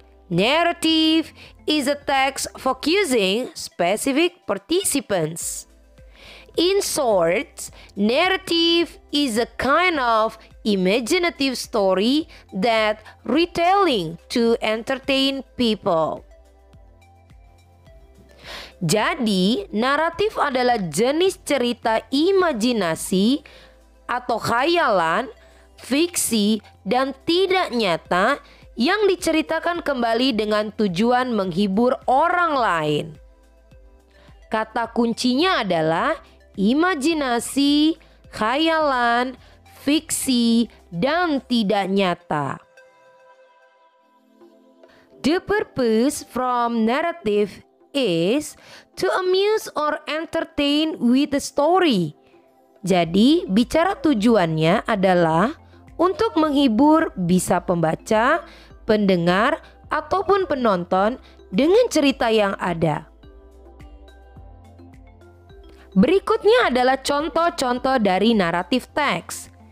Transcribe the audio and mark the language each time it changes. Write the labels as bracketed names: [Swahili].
[English] Narrative is a text focusing specific participants. In short, narrative is a kind of imaginative story that retelling to entertain people. [Indonesian] Jadi, naratif adalah jenis cerita imajinasi atau khayalan, fiksi, dan tidak nyata yang diceritakan kembali dengan tujuan menghibur orang lain. Kata kuncinya adalah imajinasi, khayalan, fiksi, dan tidak nyata. [English] The purpose from narrative is to amuse or entertain with the story. [Indonesian] Jadi, bicara tujuannya adalah untuk menghibur bisa pembaca, pendengar, ataupun penonton dengan cerita yang ada. Berikutnya adalah contoh-contoh dari naratif teks.